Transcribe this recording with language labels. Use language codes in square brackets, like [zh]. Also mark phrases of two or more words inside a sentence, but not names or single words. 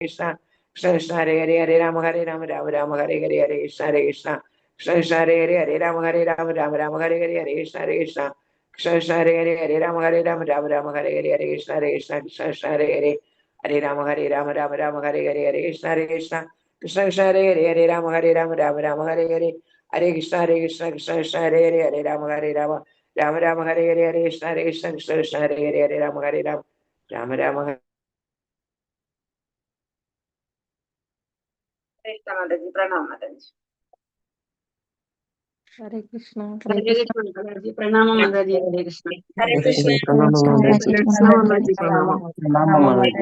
[ml] കൃഷ്ണ കൃഷ്ണ കൃഷ്ണ ഹരേ ഹരേ ഹരേ രാമ രാമ രാമ ഹരേ ഹരേ ഹരേ കൃഷ്ണ കൃഷ്ണ കൃഷ്ണ കൃഷ്ണ ഹരേ ഹരേ ഹരേ രാമ രാമ രാമ ഹരേ ഹരേ ഹരേ കൃഷ്ണ കൃഷ്ണ കൃഷ്ണ കൃഷ്ണ ഹരേ ഹരേ ഹരേ രാമ രാമ ഹരേ ഹരേ ഹരേ കൃഷ്ണ കൃഷ്ണ കൃഷ്ണ കൃഷ്ണ ഹരേ ഹരേ ഹരേ രാമ രാമ ഹരേ ഹരേ ഹരേ കൃഷ്ണ കൃഷ്ണ കൃഷ്ണ കൃഷ്ണ ഹരേ ഹരേ ഹരേ രാമ രാമ ഹരേ ഹരേ ഹരേ കൃഷ്ണ കൃഷ്ണ കൃഷ്ണ ഹരേ ഹരേ ഹരേ രാമ രാമ ഹരേ ഹരേ ഹരേ കൃഷ്ണ കൃഷ്ണ കൃഷ്ണ കൃഷ്ണ ഹരേ ഹരേ ഹരേ രാമ രാമ മാതാജി പ്രണാം മാതാജി. ഹരേ കൃഷ്ണ. ഹരേ കൃഷ്ണ മാതാജി പ്രണാമം മാതാജി. ഹരേ കൃഷ്ണ. ഹരേ കൃഷ്ണ. പ്രണാമം മാതാജി. പ്രണാമം. പ്രണാമം മാതാജി.